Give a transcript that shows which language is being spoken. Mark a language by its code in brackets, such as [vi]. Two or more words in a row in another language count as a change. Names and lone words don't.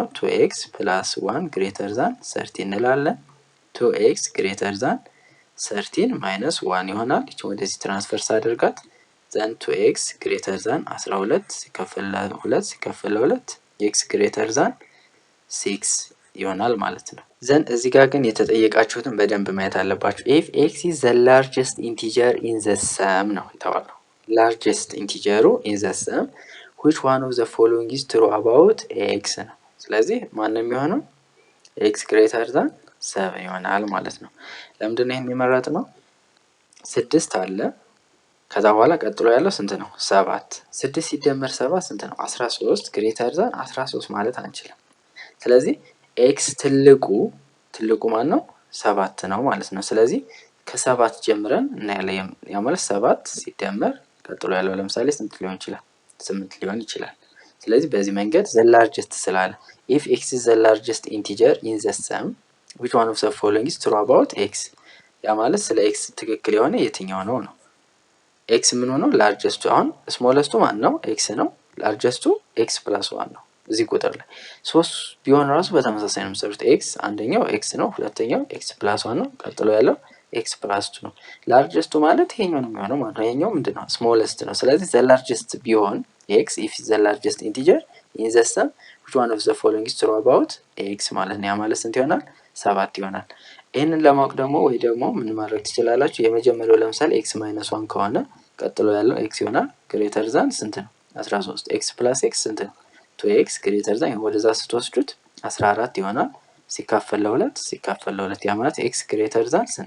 [am] 2x [en] plus 1 greater than [am] 30 እንላለን። 2x [en] greater than 13 minus 1 [am] ይሆናል። እቺ ወደዚህ ትራንስፈር ሳደርጋት ዘን 2x [en] greater than 12 [am] ሲከፈል ለ2 ሲከፈል ለ2 [en] x greater than 6 [am] ይሆናል ማለት ነው። ዘን እዚህ ጋር ግን የተጠየቃችሁትን በደንብ ማየት አለባችሁ። [en] if x is the largest integer in the sum [am] ነው የተባለው። largest ኢንቲጀሩ [en] in the sum which one of the following is true about x [am] ነው። ስለዚህ ማንም የሚሆነው [en] x greater than 7 [am] ይሆናል ማለት ነው። ለምንድን ነው የሚመረጥ ነው? 6 አለ ከዛ በኋላ ቀጥሎ ያለው ስንት ነው? 7 6 ሲደመር 7 ስንት ነው? 13 [en] greater than 13 [am] ማለት አንችልም። ስለዚህ x ትልቁ ማን ነው? 7 ነው ማለት ነው። ስለዚህ ከ7 ጀምረን እናያለን። ያ ማለት 7 ሲደመር ቀጥሎ ያለው ለምሳሌ ስንት ሊሆን ይችላል? 8 ሊሆን ይችላል። ስለዚህ በዚህ መንገድ [en] the largest [am] ስላለ [en] if x is the largest integer in the sum which one of the following is true about x [am] ያ ማለት ስለ x ትክክል የሆነ የትኛው ነው ነው። x ምን ሆነው? largest አሁን smallest ማን ነው? x ነው። largest [en] x plus 1 [am] ነው። እዚህ ቁጥር ላይ 3 ቢሆን ራሱ በተመሳሳይ ነው የምትሰሩት። x አንደኛው x ነው፣ ሁለተኛው [en] x plus 1 [am] ነው፣ ቀጥሎ ያለው [en] x plus 2 [am] ነው። largest ማለት ይሄኛው ነው የሚሆነው ማለት ነው። ይሄኛው ምንድነው? smallest ነው። ስለዚህ [en] the largest [am] ቢሆን [en] x if is the largest integer in the sum which one of the following is true about x [am] ማለት ነው። ያ ማለት ስንት ይሆናል? 7 ይሆናል። ይሄንን ለማወቅ ደግሞ ወይ ደግሞ ምን ማድረግ ትችላላችሁ? የመጀመሪያው ለምሳሌ [en] x minus 1 [am] ከሆነ ቀጥሎ ያለው x ይሆናል [en] greater than [am] ስንት ነው? 13 [en] x plus x [am] ስንት ነው? [en] 2x greater than [am] ወደዛ ስትወስዱት 14 ይሆናል። ሲካፈል ለ2 ሲካፈል ለ2 ያ ማለት [en] x greater than [am] ስንት?